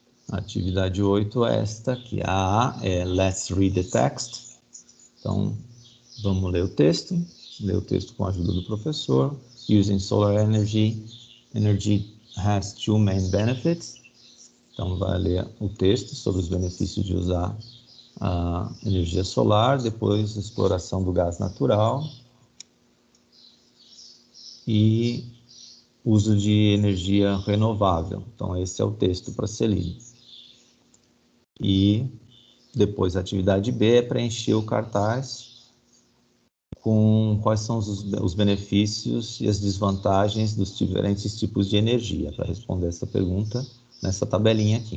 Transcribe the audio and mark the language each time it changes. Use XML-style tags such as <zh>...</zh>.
<pt>A atividade 8 é esta aqui. A A é</pt> <en>Let's Read the Text.</en> <pt>Então, vamos ler o texto. Ler o texto com a ajuda do professor.</pt> <en>Using solar energy. Energy has two main benefits.</en> <pt>Então, vai ler o texto sobre os benefícios de usar a energia solar, depois exploração do gás natural e uso de energia renovável. Então, esse é o texto para ser lido. E depois a atividade B é preencher o cartaz com quais são os benefícios e as desvantagens dos diferentes tipos de energia, para responder essa pergunta nessa tabelinha aqui.</pt>